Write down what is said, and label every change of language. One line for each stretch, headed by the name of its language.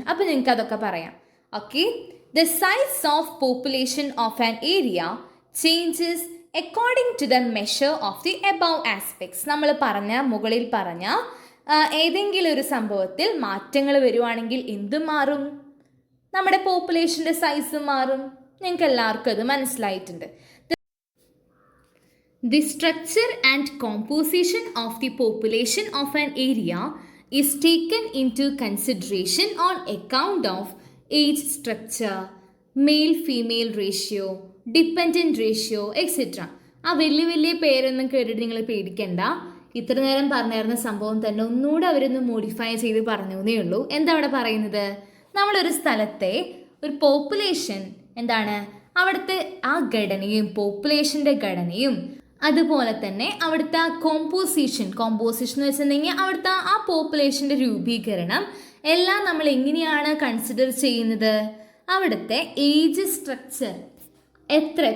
Malayalam: അപ്പോൾ നിങ്ങൾക്ക് അതൊക്കെ പറയാം.
English: Okay, the size of population of an area changes according to the measure of the above aspects.
Malayalam: നമ്മൾ മുകളിൽ പറഞ്ഞ ഏതെങ്കിലും ഒരു സംഭവത്തിൽ മാറ്റങ്ങൾ വരുവാണെങ്കിൽ എന്തും മാറും, നമ്മുടെ പോപ്പുലേഷൻ്റെ സൈസ് മാറും. നിങ്ങൾക്ക് എല്ലാവർക്കും അത് മനസ്സിലായിട്ടുണ്ട്.
English: The structure and composition of the population of an area is taken into consideration on account of age structure, male-female ratio, dependent ratio, etc.
Malayalam: ആ വലിയ പേരൊന്നും കേട്ടിട്ട് നിങ്ങൾ പേടിക്കണ്ട. ഇത്ര നേരം പറഞ്ഞിരുന്ന സംഭവം തന്നെ ഒന്നുകൂടെ അവരൊന്ന് മോഡിഫൈ ചെയ്ത് പറഞ്ഞേ ഉള്ളൂ. എന്താ അവിടെ പറയുന്നത്, നമ്മളൊരു സ്ഥലത്തെ ഒരു പോപ്പുലേഷൻ എന്താണ്, അവിടുത്തെ ആ ഘടനയും പോപ്പുലേഷൻ്റെ ഘടനയും അതുപോലെ തന്നെ അവിടുത്തെ കോമ്പോസിഷൻ എന്ന് വെച്ചിട്ടുണ്ടെങ്കിൽ അവിടുത്തെ ആ പോപ്പുലേഷൻ്റെ രൂപീകരണം എല്ലാം നമ്മൾ എങ്ങനെയാണ് കൺസിഡർ ചെയ്യുന്നത്, അവിടുത്തെ ഏജ് സ്ട്രക്ചർ എത്ര.